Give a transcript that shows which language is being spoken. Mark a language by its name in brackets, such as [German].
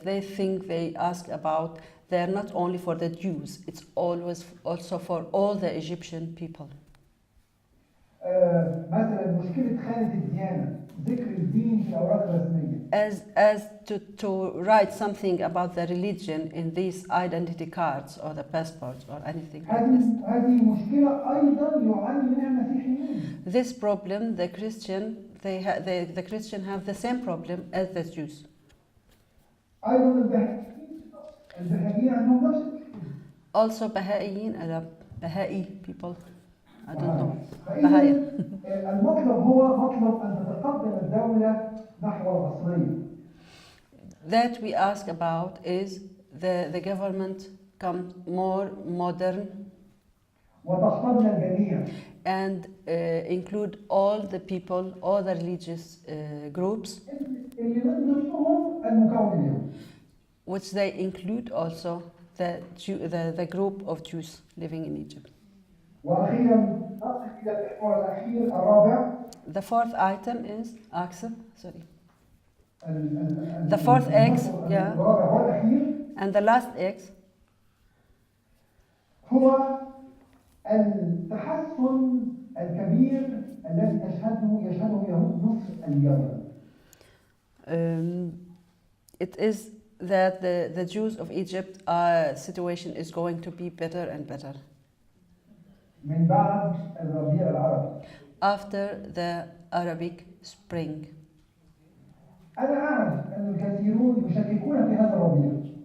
[English] They think they ask about, they're not only for the Jews, it's always also for all the Egyptian people. [Arabic] مثلا مشكلة خانة الديانة، ذكر الدين في الأوراق الرسمية. [English] As to write something about the religion in these identity cards or the passports or anything like this. [Arabic] هذه مشكلة أيضا يعاني منها المسيحيين. [English] This problem, the Christian have the same problem as the Jews. [Arabic] أيضا البهائيين عندهم نفس المشكلة. [English] Also Baha'i people. I don't know. Baha'i. [Arabic] المطلب هو مطلب أن تتقدم الدولة نحو العصرية. [English] That we ask about is the government come more modern [Arabic] وتحتضن الجميع. [English] And include all the people, all the religious groups. [Arabic] اللي من ضمنهم المكون اليهودي. [English] Which they include also the group of Jews living in Egypt. [Arabic] وأخيرا نصل إلى المحور الأخير الرابع. [English] The fourth item is Axel. Sorry. The fourth X, yeah. [Arabic] الرابع والأخير. [English] And the last X. [Arabic] هو التحسن الكبير الذي يشهده يهود مصر اليوم. [English] It is that the Jews of Egypt situation is going to be better and better. [Arabic] من بعد الربيع العربي. [English] After the Arabic Spring. [Arabic] أنا أعرف أن الكثيرون يشككون في هذا الربيع.